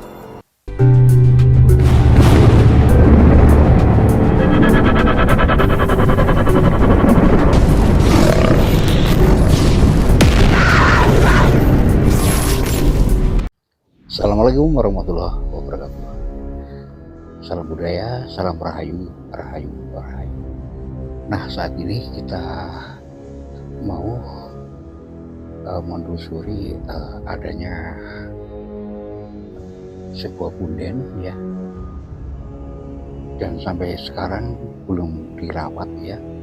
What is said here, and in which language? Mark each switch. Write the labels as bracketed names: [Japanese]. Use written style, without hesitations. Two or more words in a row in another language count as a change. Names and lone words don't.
[Arabic] السلام عليكم ورحمة الله وبركاته. [Indonesian] Salam budaya, salam rahayu, rahayu, rahayu. Nah, saat ini kita mau menelusuri adanya sebuah punden ya, dan sampai sekarang belum dirawat ya.